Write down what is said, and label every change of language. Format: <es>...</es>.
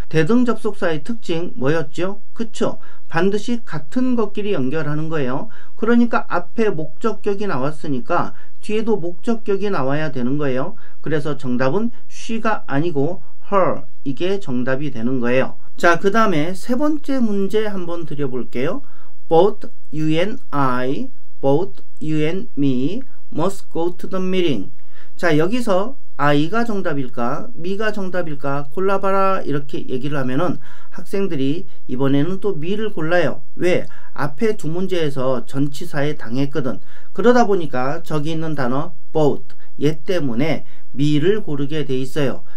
<ko>대등접속사의 특징 뭐였죠? 그쵸? 반드시 같은 것끼리 연결하는 거예요. 그러니까 앞에 목적격이 나왔으니까 뒤에도 목적격이 나와야 되는 거예요. 그래서 정답은 she가 아니고 her 이게 정답이 되는 거예요. 자, 그 다음에 세 번째 문제 한번 드려볼게요.</ko> <en>Both you and I, both you and me must go to the meeting.</en> <ko>자, 여기서 I가 정답일까 me가 정답일까 골라봐라 이렇게 얘기를 하면은 학생들이 이번에는 또 me를 골라요. 왜? 앞에 두 문제에서 전치사에 당했거든. 그러다 보니까 저기 있는 단어 both 얘 때문에 me를 고르게 돼 있어요.</ko>